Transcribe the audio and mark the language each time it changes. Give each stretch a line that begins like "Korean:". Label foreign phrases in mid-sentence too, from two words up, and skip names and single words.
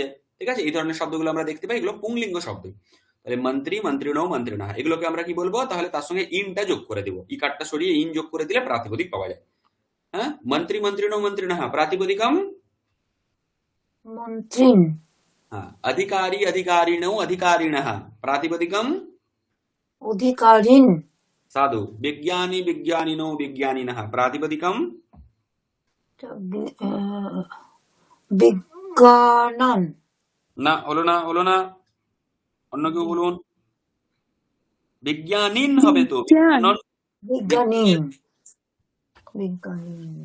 Bangla: ঠিক আছে, এই ধরনের শব্দগুলো আমরা দেখতে পাই, এগুলো পুংলিঙ্গ শব্দ। তাহলে
Sanskrit: মন্ত্রী, মন্ত্রিণো, মন্ত্রিণা,
Bangla: এগুলোকে আমরা কি বলবো? তাহলে তার সঙ্গে ইনটা যোগ করে দিব, ইকারটা সরিয়ে ইন যোগ করে দিলে প্রাতিপদিক পাওয়া যায়।
Sanskrit: হ্যাঁ, মন্ত্রী, মন্ত্রিণো, মন্ত্রিণः প্রাতিপদিকম। মন্ত্রিণ।
Bangla: হ্যাঁ,
Sanskrit: अधिकारी, अधिकारिणौ, अधिकारिणः प्रातिपदिकम। অধিকারিণ। साधु, विज्ञानी, विज्ञानिनो, विज्ञानिनः प्रातिपदिकम। বিজ্ঞানন।
Bangla: না, হলো না, হলো না, অন্য কেউ বলুন। বিজ্ঞানীন হবে তো, বিজ্ঞানন।
Sanskrit: বিজ্ঞানীন। বিজ্ঞানীন।